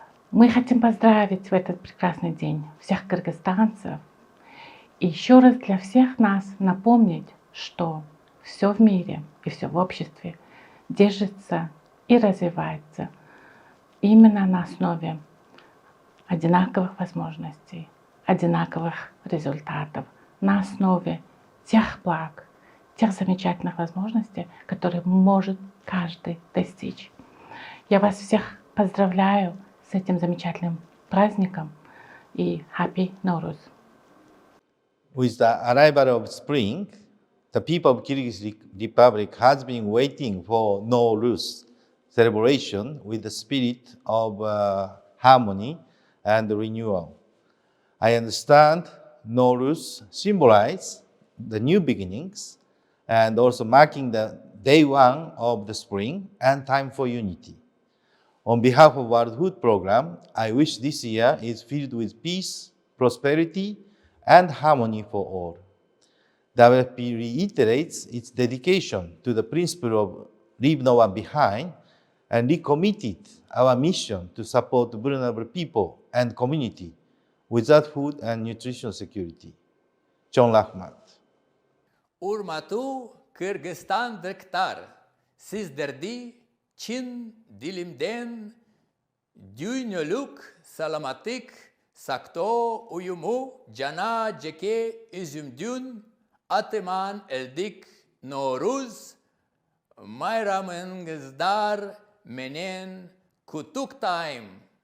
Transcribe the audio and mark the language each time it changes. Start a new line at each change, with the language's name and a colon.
Russian: Мы хотим поздравить в этот прекрасный день всех кыргызстанцев и еще раз для всех нас напомнить, что все в мире и все в обществе держится и развивается именно на основе одинаковых возможностей, одинаковых результатов, на основе тех благ, тех замечательных возможностей, которые может каждый достичь. Я вас всех поздравляю с этим замечательным праздником и
English: Happy Nooruz. With the arrival of spring, the people of Kyrgyz Republic has been waiting for Nooruz celebration with the spirit of harmony and renewal. I understand Nooruz symbolizes the new beginnings and also marking the day one of the spring and time for unity. On behalf of World Food Programme, I wish this year is filled with peace, prosperity, and harmony for all. WFP reiterates its dedication to the principle of leave no one behind and recommitted our mission to support vulnerable people and community without food and nutrition security. John Rahmat.
Kyrgyz: Урматтуу кыргызстандыктар, сиздерди чын дилимден дүйнөлүк саламаттык сактоо уюму жана жеке үзүмдүн атыман элдик Nooruz майрамыңыздар менен куттуктайм.